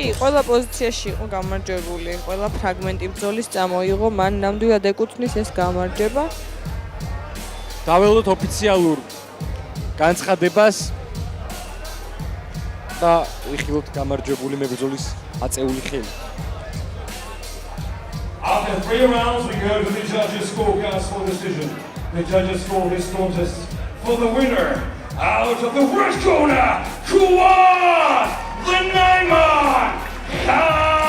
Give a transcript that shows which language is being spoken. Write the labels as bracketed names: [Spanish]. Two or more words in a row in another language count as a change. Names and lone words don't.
[Georgian] კი, ყველა პოზიციაში იყო გამარჯვებული, ყველა ფრაგმენტი ბრძოლის წამოიღო, მან ნამდვილად ეკუთვნის ეს გამარჯვება. დაველოდოთ ოფიციალურ განცხადებას და ვიხილოთ გამარჯვებული მებრძოლის აწეული ხელი. [English] After 3 rounds, we go to the judges' scorecards for decision. The judges score this contest for the winner. Out of the first corner, Kuat the Nine Man.